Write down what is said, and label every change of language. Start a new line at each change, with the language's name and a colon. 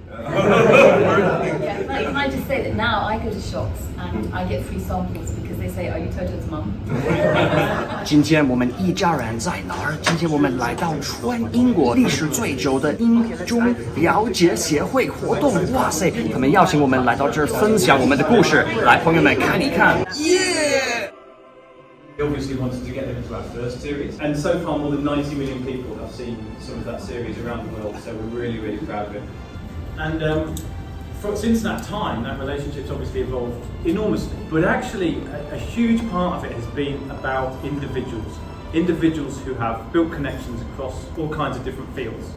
English: Yeah, can I just say that now I go to shops and I get free samples because they say, "Are you Toto's mum?"
Chinese: 今天我们一家人在哪儿？今天我们来到全英国历史最久的英中了解协会活动。哇塞，他们邀请我们来到这儿分享我们的故事，来，朋友们看一看，耶！
English: We obviously wanted to get them into our first series, and so far more than 90 million people have seen some of that series around the world, so we're really, really proud of it. And since that time, that relationship's obviously evolved enormously, but actually a huge part of it has been about individuals who have built connections across all kinds of different fields.